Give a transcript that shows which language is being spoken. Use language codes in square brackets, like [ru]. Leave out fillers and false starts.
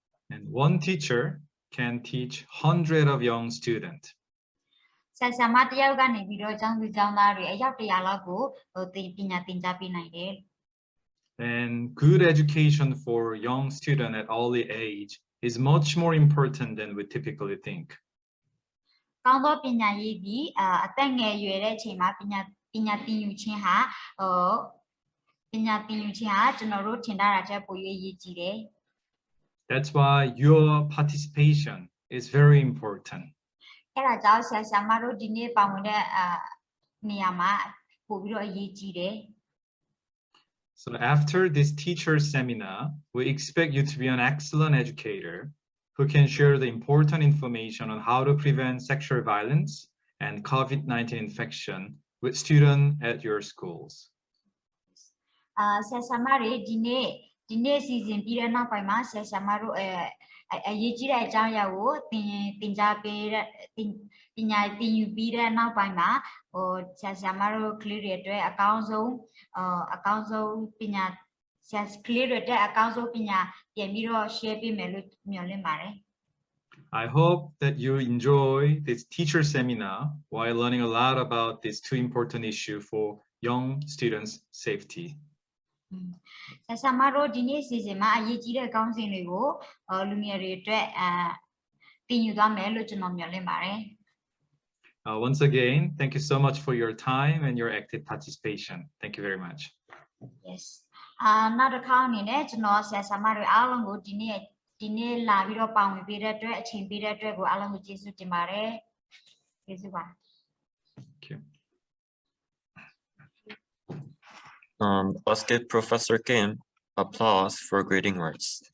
[en] And one teacher can teach hundreds of young students. [my] ဆရာဆရာမတယောက်ကနေပြီးတော့ကျောင်းသူကျောင်းသားတွေအယောက်100လောက်ကိုပညာသင်ကြားပေးနိုင်တယ် [en] And good education for young students at early age is much more important than we typically think. [my] ကောင်းသောပညာရေးဒီအသက်ငယ်ရွယ်တဲ့အချိန်မှာပညာသင်ယူခြင်းဟာကျွန်တော်တို့ထင်ထားတာထက်ပို၍အရေးကြီးတယ် [en] That's why your participation is very important. [my] အဲ့ဒါကြောင့်ဆရာဆရာမတို့ဒီနေ့ပါဝင်တဲ့နေရာမှာပို့ပြီးတော့အရေးကြီးတယ် [en] So after this teacher seminar, we expect you to be an excellent educator who can share the important information on how to prevent sexual violence and COVID-19 infection with students at your schools. [my] ဆရာဆရာမတွေဒီနေ့အစီအစဉ်ပြီးတဲ့နောက်ပိုင်းမှာဆရာဆရာမတို့အရေးကြီးတဲ့အကြောင်းအရာကိုသင်ကြားပေးတဲ့ပညာသင်ယူပြီးတဲ့နောက်ပိုင်းမှာဆရာဆရာမတို့ကလေးတွေအတွက်အကောင်းဆုံးပညာဆရာကလေးတွေအတွက်အကောင်းဆုံးပညာပြန်ပြီးတော့ share ပေးမယ်လို့မျှော်လင့်ပါတယ် [en] I hope that you enjoy this teacher seminar while learning a lot about these two important issues for young students' safety. [my] ဆရာဆရာမတို့ဒီနေ့အစီအစဉ်မှာအရေးကြီးတဲ့ကောင်းစဉ်တွေကိုလူငယ်တွေအတွက်သင်ယူသွားမယ်လို့ကျွန်တော်မျှော်လင့်ပါတယ် [en] Once again, thank you so much for your time and your active participation. Thank you very much. Yes. [my] နောက်တစ်ခါအနေနဲ့ကျွန်တော်ဆရာဆရာမတွေအားလုံးကိုဒီနေ့လာပြီးတော့ပါဝင်ပေးတဲ့အတွက်အချိန်ပေးတဲ့အတွက်ကိုအားလုံးကိုကျေးဇူးတင်ပါတယ်ကျေးဇူးပါ [en] Thank you. Let's give Professor Kim applause for greeting words.